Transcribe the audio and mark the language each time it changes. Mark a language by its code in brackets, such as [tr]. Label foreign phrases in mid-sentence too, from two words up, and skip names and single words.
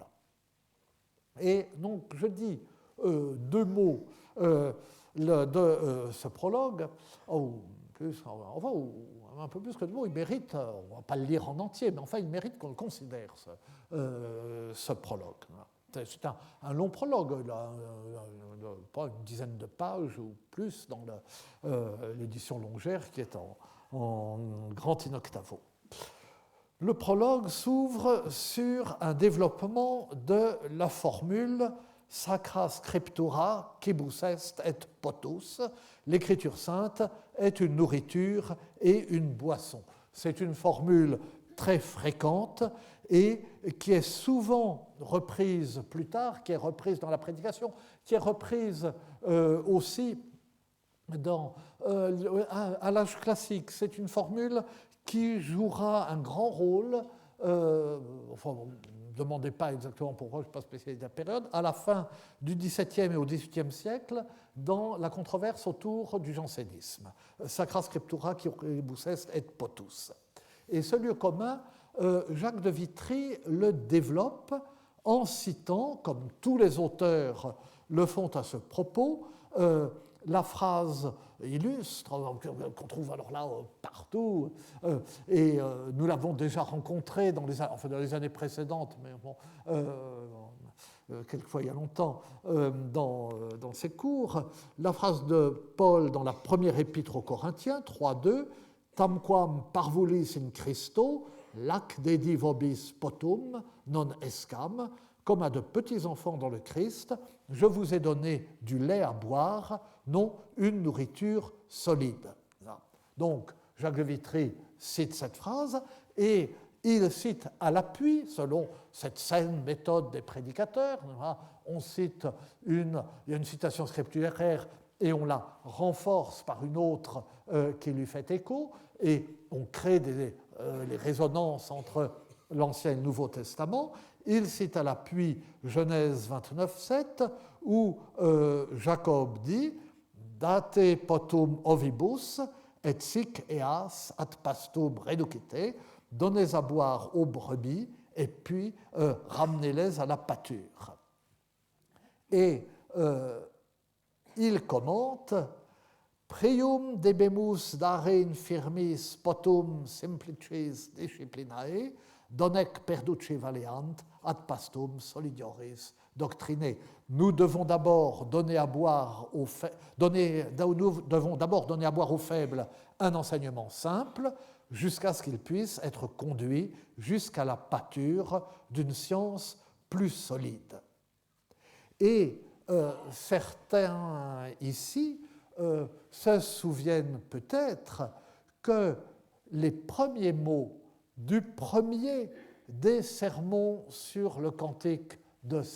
[fr] Et donc je dis deux mots de ce prologue, enfin, un peu plus que deux mots, il mérite, on ne va pas le lire en entier, mais enfin il mérite qu'on le considère, ce prologue. C'est un long prologue, pas une dizaine de pages ou plus dans l'édition Longère qui est en grand in-octavo. Le prologue s'ouvre sur un développement de la formule [la] Sacra Scriptura quibus est et potus, [fr] l'écriture sainte est une nourriture et une boisson. C'est une formule très fréquente et qui est souvent reprise plus tard, qui est reprise dans la prédication, qui est reprise aussi à l'âge classique. C'est une formule qui jouera un grand rôle, enfin, ne me demandez pas exactement pourquoi, je ne suis pas spécialiste de la période, à la fin du XVIIe et au XVIIIe siècle, dans la controverse autour du jansénisme. [la] Sacra Scriptura quibus est et potus. [fr] Et ce lieu commun, Jacques de Vitry le développe en citant, comme tous les auteurs le font à ce propos, la phrase illustre qu'on trouve alors là partout, et nous l'avons déjà rencontrée dans les années précédentes, mais bon, quelquefois il y a longtemps, dans ces cours, la phrase de Paul dans la première épître aux Corinthiens, 3.2, [la] Tamquam parvulis in Christo, lac dedi vobis potum, non escam, [fr] comme à de petits enfants dans le Christ, je vous ai donné du lait à boire, non une nourriture solide. Donc, Jacques de Vitry cite cette phrase et il cite à l'appui, selon cette saine méthode des prédicateurs, on cite il y a une citation scripturaire et on la renforce par une autre qui lui fait écho, et on crée les résonances entre l'Ancien et le Nouveau Testament. Il cite à l'appui Genèse 29.7, où Jacob dit « [la] Date potum ovibus, et sic eas ad pastum reducite [fr] » donnez à boire aux brebis, et puis ramenez-les à la pâture. Et il commente [la] Prium debemus dare infirmis potum simplicis disciplinae, donec perduce valeant ad pastum solidioris doctrine. [fr] Nous devons d'abord donner à boire aux faibles un enseignement simple, jusqu'à ce qu'ils puissent être conduits jusqu'à la pâture d'une science plus solide. Et certains ici se souviennent peut-être que les premiers mots du premier des sermons sur le cantique de Saint